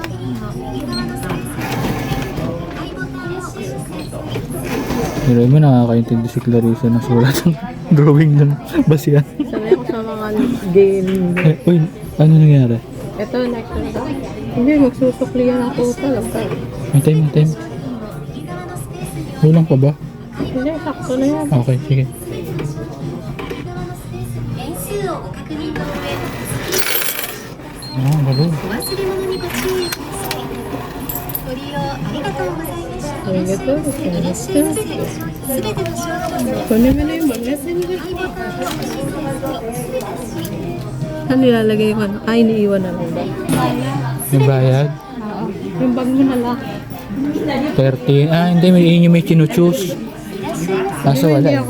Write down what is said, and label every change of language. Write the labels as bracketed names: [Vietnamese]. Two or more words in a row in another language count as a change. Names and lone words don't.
[Filipino] Pero mo nakakaintindi si Clarissa ng sulat ng drawing ng basihan. Sanay ako sa mga game. Uy, ano nangyari? Ito, next na daw. Hindi, magsusukli yan ako talaga. May time, may time. Kulang pa ba? Hindi, sakto na yan. Okay, sige. [Japanese] 点数をご確認の上 [Filipino] Ah, galo. [Japanese] お忘れ物にご注意くださいご利用ありがとうございました [Filipino] Ay, ito. [Japanese] いらっしゃいませすべての商品の [Filipino] Kunin mo na yung magnet. Ano nilalagay ko? Ay, iniiwan na lang ba? May bayad? Oo. Yung bag mo na lang. 13. Ah, hindi. Yun yung may chinuchoose. Kaso wala Hindi